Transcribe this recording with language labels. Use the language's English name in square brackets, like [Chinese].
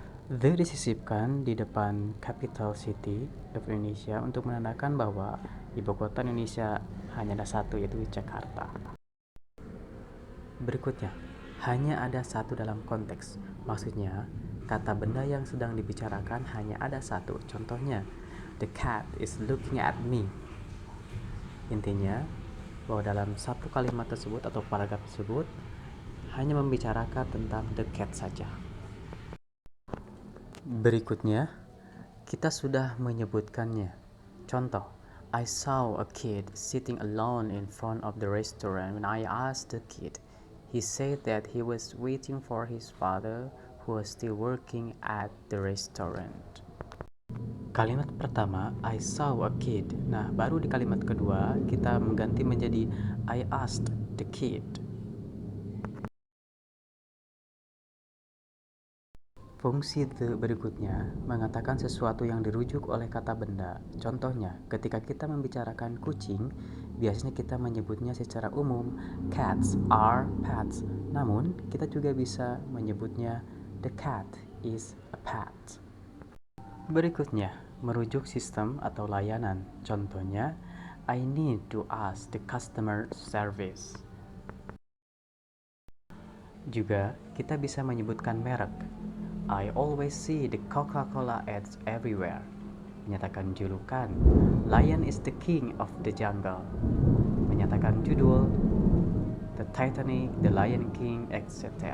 [Indonesian] The disisipkan di depan [English] capital city of Indonesia [Indonesian] untuk menandakan bahwa ibu kota Indonesia hanya ada satu, yaitu Jakarta. Berikutnya, hanya ada satu dalam konteks. Maksudnya, kata benda yang sedang dibicarakan hanya ada satu. Contohnya, [English] the cat is looking at me. [Indonesian] Intinya, bahwa dalam satu kalimat tersebut atau paragraf tersebut hanya membicarakan tentang the cat saja. Berikutnya, kita sudah menyebutkannya. Contoh, [English] I saw a kid sitting alone in front of the restaurant. When I asked the kid, he said that he was waiting for his father who was still working at the restaurant. [Indonesian] Kalimat pertama, [English] I saw a kid. [Indonesian] Nah, baru di kalimat kedua kita mengganti menjadi [English] I asked the kid. [Indonesian] Fungsi the berikutnya mengatakan sesuatu yang dirujuk oleh kata benda. Contohnya, ketika kita membicarakan kucing, biasanya kita menyebutnya secara umum [English] cats are pets. [Indonesian] Namun, kita juga bisa menyebutnya [English] the cat is a pet. [Indonesian] Berikutnya, merujuk sistem atau layanan. Contohnya, [English] I need to ask the customer service. [Indonesian] Juga, kita bisa menyebutkan merek. [English] I always see the Coca-Cola ads everywhere. [Indonesian] Menyatakan julukan, [English] Lion is the king of the jungle. [Indonesian] Menyatakan judul, The Titanic, The Lion King, etc.